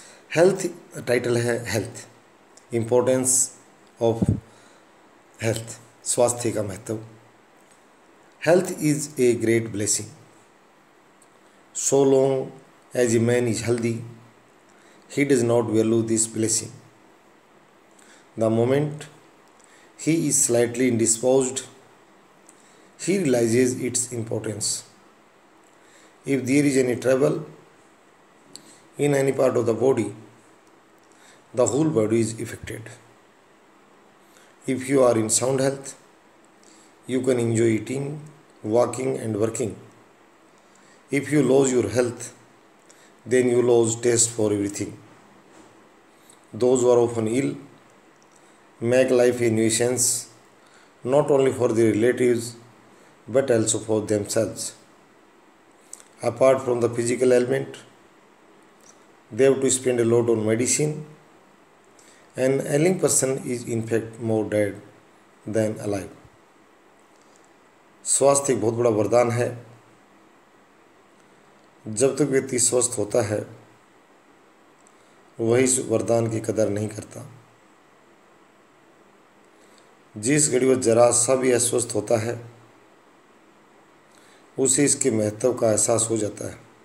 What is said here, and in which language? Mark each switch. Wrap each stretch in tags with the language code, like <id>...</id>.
<hi>Health title है, health importance of health, स्वास्थ्य का महत्व। Health is a great blessing, so long as a man is healthy</hi> <en>he does not value this blessing. The moment he is slightly indisposed, he realizes its importance. If there is any trouble in any part of the body, the whole body is affected. If you are in sound health, you can enjoy eating, walking and working. If you lose your health, then you lose taste for everything. Those who are often ill make life a nuisance, not only for their relatives but also for themselves. Apart from the physical element, they have to spend a lot on medicine. An ailing person is in fact more dead than alive.</en> <hi>स्वास्थ्य एक बहुत बड़ा वरदान है। जब तक व्यक्ति स्वस्थ होता है वही इस वरदान की कदर नहीं करता। जिस घड़ी वह जरा सा भी अस्वस्थ होता है उसे इसके महत्व का एहसास हो जाता है।</hi>